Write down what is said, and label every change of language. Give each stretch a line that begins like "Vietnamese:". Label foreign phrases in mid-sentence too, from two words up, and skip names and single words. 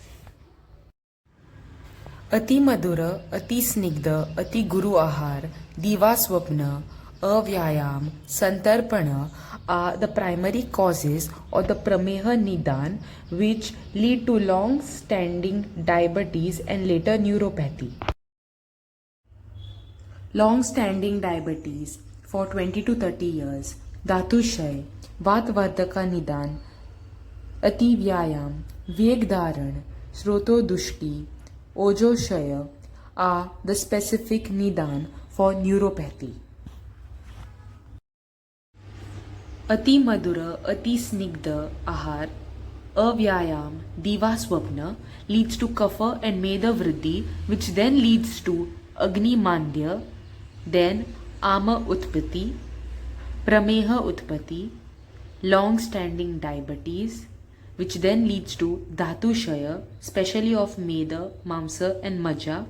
Sanskrit: अति मधुर, अति स्निग्ध, अति गुरु आहार, दिवा स्वप्न, अव्यायाम, संतर्पण
English: are the primary causes of the
Sanskrit: प्रमेह निदान
English: which lead to long-standing diabetes and later neuropathy. Long-standing diabetes for 20 to 30 years,
Sanskrit: धातुक्षय, वातवर्धक निदान, अति व्यायाम, वेगधारण, स्रोतो दुष्टि, ओजक्षय
English: are the specific
Sanskrit: Nidan
English: for neuropathy.
Sanskrit: अति मधुर, अति स्निग्ध आहार, अव्यायाम, दिवा स्वप्न
English: leads to
Sanskrit: कफ and मेद वृद्धि,
English: which then leads to
Sanskrit: अग्नि मांद्य, then आम उत्पत्ति, प्रमेह उत्पत्ति,
English: long-standing diabetes, which then leads to Dhatushaya, especially of
Sanskrit: मेद, मांस
English: and Majja.